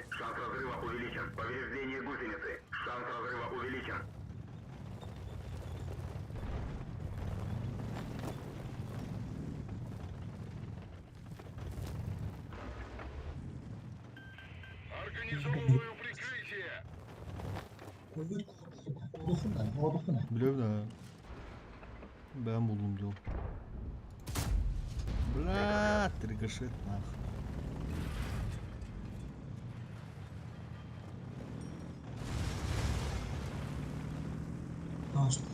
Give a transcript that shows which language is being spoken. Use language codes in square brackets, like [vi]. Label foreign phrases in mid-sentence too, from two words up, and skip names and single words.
[ru] Шанс разрыва увеличен. Повреждение гусеницы. Шанс разрыва увеличен. Организовываю прикрытие. [tr] Olursun da. Biliyorum da. Ben buldum diyorum. [ru] Bля, тригашет нахуй. [tr] Tamam.